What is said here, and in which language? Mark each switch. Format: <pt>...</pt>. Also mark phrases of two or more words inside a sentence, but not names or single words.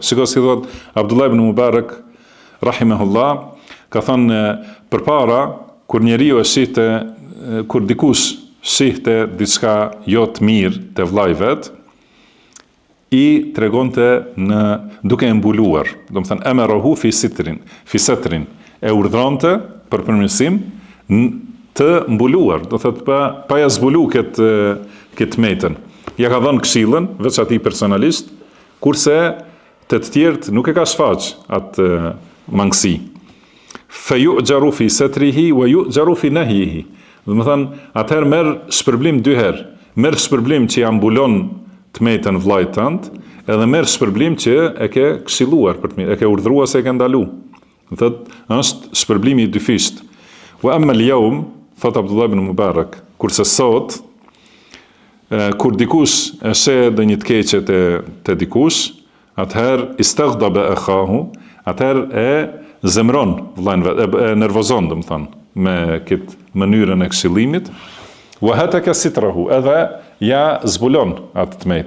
<sq>Sikur si thot Abdullah ibn Mubarak rahimahullah, ka thënë përpara kur njeriu kur dikush shihte diçka jo të mirë te vllai vet, i tregonte duke e mbuluar, do të thënë</sq> <ar>أمره في السر,</ar> <sq>e urdhronte për përmirësim të mbuluar, do thotë pa ja zbulu këtë metën. Ja ka dhënë këshillën veç atij personalisht, kurse të tjerët nuk e ka shfaq atë mangësi.</sq> <ar>فيؤجر في ستره ويؤجر في نهيه.</ar> <sq>Do të thënë, atëherë merr shpërblim dy herë. Merr shpërblim që ja mbulon të metën vllait tënd, edhe merr shpërblim që e ke këshilluar për të mirë, e ke urdhëruar se e ke ndalu. Do thotë, është shpërblimi i dyfisht.</sq> <ar>وأما اليوم,</ar> <sq>thot Abdullah ibn Mubarak, kurse sot, kur dikush e sheh ndonjë të keqe te dikush, atëherë</sq> <ar>استغضب أخاه,</ar> <sq>atëherë e zemron vllain vet, e nervozon, domethënë, me këtë mënyrën e këshillimit,</sq> <ar>وهتك ستره,</ar> <sq>edhe ja zbulon atë tmet.</sq>